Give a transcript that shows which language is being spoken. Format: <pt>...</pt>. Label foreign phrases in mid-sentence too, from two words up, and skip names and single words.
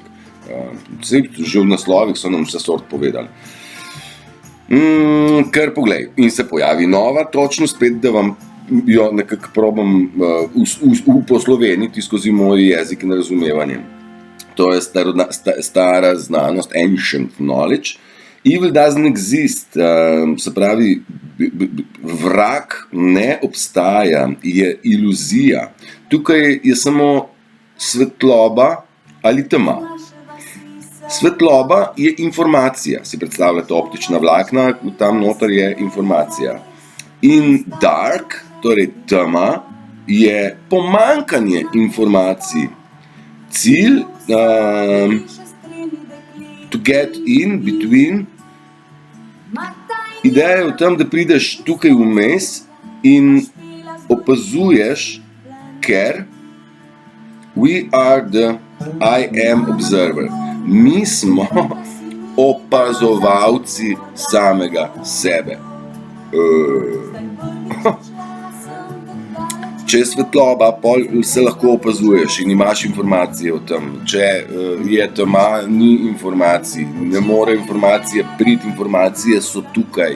<sl>Že v naslovih so nam vse sort povedali. Kar poglej, in se pojavi nova, točno spet, da vam jo nekako probam posloveniti skozi moj jezik in razumevanje. To je stara znanost,</sl> <en>ancient knowledge. Evil doesn't exist,</en> <sl>se pravi, vrag ne obstaja, je iluzija. Tukaj je samo svetloba ali tema. Svetloba je informacija, si predstavljate optična vlakna, tam noter je informacija. In dark, torej tema, je pomanjkanje informacij. Cilj,</sl> <en>to get in between.</en> <sl>Ideja je v tem, da prideš tukaj vmes in opazuješ, ker</sl> <en>we are the I am observer.</en> <sl>Mi smo opazovalci samega sebe. Če je svetloba, pol se lahko opazuješ in imaš informacije o tem. Če je tema, ni informacij, ne more informacije priti, informacije so tukaj.</sl>